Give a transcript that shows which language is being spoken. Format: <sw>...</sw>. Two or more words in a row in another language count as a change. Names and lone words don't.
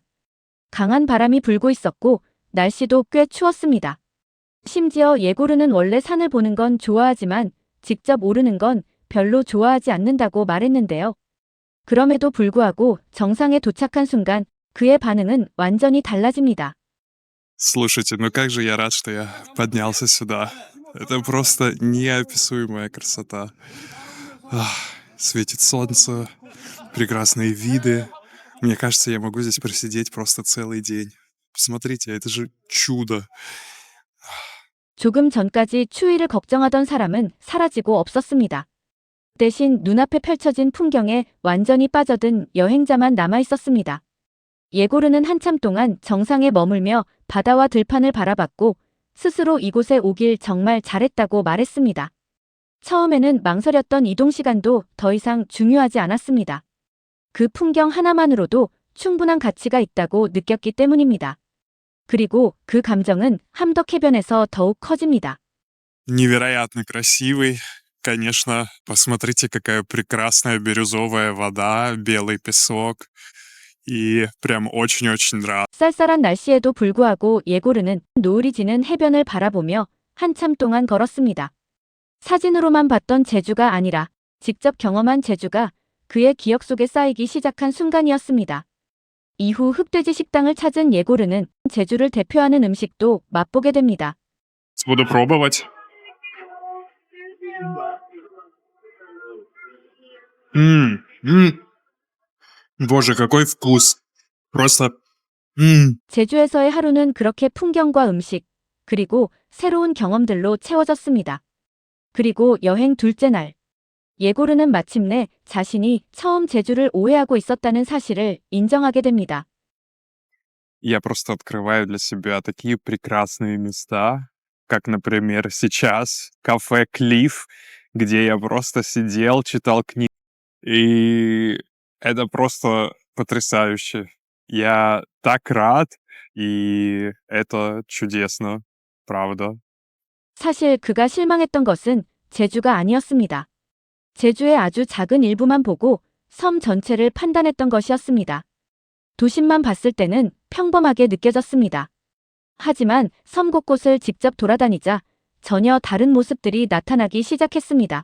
<ko>강한 바람이 불고 있었고 날씨도 꽤 추웠습니다. 심지어 예고르는 원래 산을 보는 건 좋아하지만 직접 오르는 건 별로 좋아하지 않는다고 말했는데요. 그럼에도 불구하고 정상에 도착한 순간 그의 반응은 완전히 달라집니다.</ko> <ru>Слушайте, ну как же я рад, что я поднялся сюда. Это просто неописуемая красота. Светит солнце, прекрасные виды. Мне кажется, я могу здесь просидеть просто целый день. Посмотрите, это же чудо.</ru> <ko>조금 전까지 추위를 걱정하던 사람은 사라지고 없었습니다. 대신 눈앞에 펼쳐진 풍경에 완전히 빠져든 여행자만 남아 있었습니다. 예고르는 한참 동안 정상에 머물며 바다와 들판을 바라봤고 스스로 이곳에 오길 정말 잘했다고 말했습니다. 처음에는 망설였던 이동 시간도 더 이상 중요하지 않았습니다. 그 풍경 하나만으로도 충분한 가치가 있다고 느꼈기 때문입니다. 그리고 그 감정은 함덕해변에서 더욱 커집니다.</ko> <ru>Невероятно красивый. Конечно, посмотрите, какая прекрасная бирюзовая вода, белый песок. И прям очень-очень нравится.</ru> <ko>쌀쌀한 날씨에도 불구하고 예고르는 노을이 지는 해변을 바라보며 한참 동안 걸었습니다. 사진으로만 봤던 제주가 아니라 직접 경험한 제주가 그의 기억 속에 쌓이기 시작한 순간이었습니다. 이후 흑돼지 식당을 찾은 예고르는 제주를 대표하는 음식도 맛보게 됩니다.</ko> <ru>Буду пробовать. Боже, какой вкус. Просто...</ru> <ko>제주에서의 하루는 그렇게 풍경과 음식, 그리고 새로운 경험들로 채워졌습니다. 그리고 여행 둘째 날, 예고르는 마침내 자신이 처음 제주를 오해하고 있었다는 사실을 인정하게 됩니다.</ko> <ru>Я просто открываю для себя такие прекрасные места, как, например, сейчас кафе «Клифф», где я просто сидел, читал книги. И это просто потрясающе. Я так рад, и это чудесно, правда.</ru> <ko>사실 그가 실망했던 것은 제주가 아니었습니다. 제주의 아주 작은 일부만 보고 섬 전체를 판단했던 것이었습니다. 도심만 봤을 때는 평범하게 느껴졌습니다. 하지만 섬 곳곳을 직접 돌아다니자 전혀 다른 모습들이 나타나기 시작했습니다.</ko>